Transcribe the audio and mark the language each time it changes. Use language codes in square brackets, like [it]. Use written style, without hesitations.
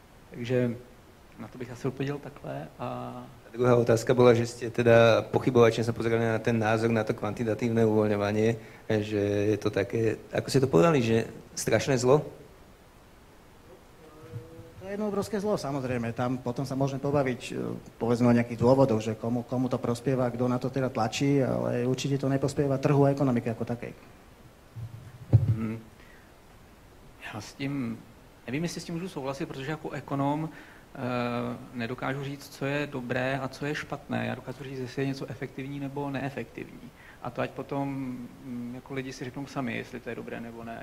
[cs] Takže na to bych asi odpověděl takhle. [sk] A druhá otázka bola, že ste teda pochybovačne sa pozerali na ten názor na to kvantitatívne uvoľňovanie, že je to také, ako ste to povedali, že strašné zlo? To je jedno obrovské zlo, samozrejme. Tam potom sa môžeme pobaviť, povedzme, o nejakých dôvodoch, že komu to prospieva, kto na to teda tlačí, ale určite to neprospieva trhu a ekonomiky ako takej. [cs] Já s tím, nevím, jestli s tím můžu souhlasit, protože jako ekonom nedokážu říct, co je dobré a co je špatné. Já dokážu říct, jestli je něco efektivní nebo neefektivní. A to ať potom jako lidi si řeknou sami, jestli to je dobré nebo ne.